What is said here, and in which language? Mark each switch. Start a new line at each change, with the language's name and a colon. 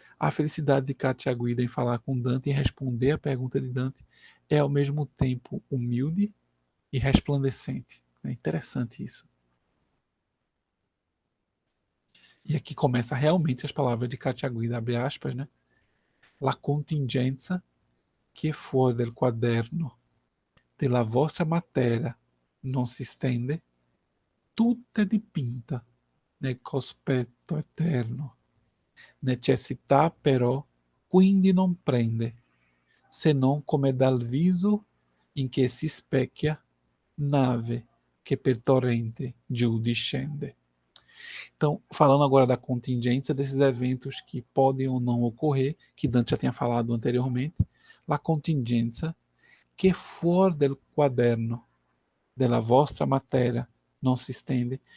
Portuguese: A felicidade de Catiaguida em falar com Dante e responder a pergunta de Dante é ao mesmo tempo humilde e resplandecente. É interessante isso. E aqui começa realmente as palavras de Catiaguida, abre aspas, né?
Italian: la contingenza che fuori del quaderno della vostra materia non si stende, tutta è dipinta nel cospetto eterno. Necessità però quindi non prende, se non come dal viso in che si specchia nave que per torrente giù discende.
Portuguese: Então, falando agora da contingência desses eventos que podem ou não ocorrer, que Dante já tinha falado anteriormente,
Italian: la contingenza che fuori del quaderno della vostra
Portuguese: matéria não se estende.